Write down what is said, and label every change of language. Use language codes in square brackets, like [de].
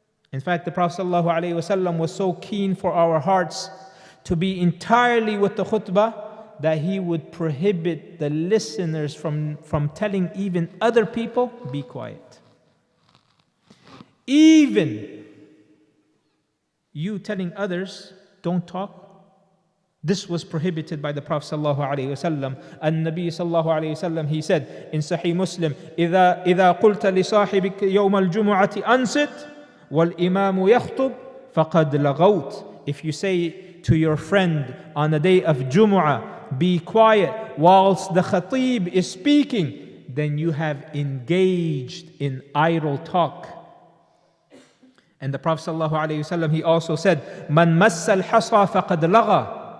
[en] In fact, the Prophet ﷺ was so keen for our hearts to be entirely with the khutbah that he would prohibit the listeners from telling even other people, be quiet. Even you telling others, don't talk. This was prohibited by the Prophet ﷺ. And Nabi ﷺ, he said in Sahih Muslim, [ar] إِذَا قُلْتَ لِصَاحِبِكَ يَوْمَ الْجُمُعَةِ أَنْصِتْ وَالْإِمَامُ يَخْطُبْ فَقَدْ لَغَوْتْ. [en] If you say to your friend on the day of Jumu'ah, be quiet whilst the khatib is speaking, then you have engaged in idle talk. And the Prophet ﷺ, he also said, [ar] مَنْ مَسَّ الْحَصَى فَقَدْ لَغَى.